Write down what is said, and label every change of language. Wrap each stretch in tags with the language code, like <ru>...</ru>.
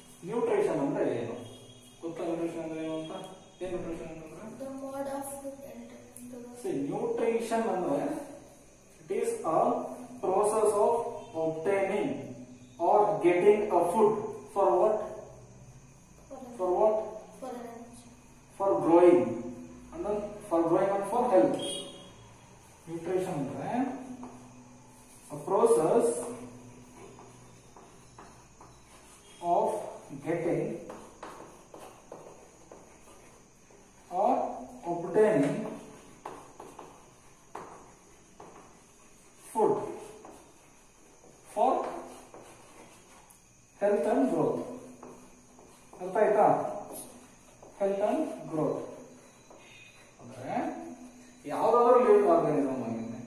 <kn>Nutrition ಅಂದ್ರೆ ಏನು? ಗೊತ್ತಾ nutrition ಅಂದ್ರೆ ಏನು ಅಂತ? ಏನು nutrition ಅಂತಂದ್ರೆ?</kn> <en>The mode of food. See, nutrition ಅಂದ್ರೆ it is a process of obtaining or getting a food for what? For what? For energy. For growing. And then for growing and for health. Nutrition ಅಂದ್ರೆ a process of getting or obtaining food for health and growth.</en> <kn>ಅರ್ಥ ಆಯ್ತಾ? Health and growth ಅಂದ್ರೆ ಯಾವ್ದಾದ್ರು living organism ಆಗಿದೆ.</kn>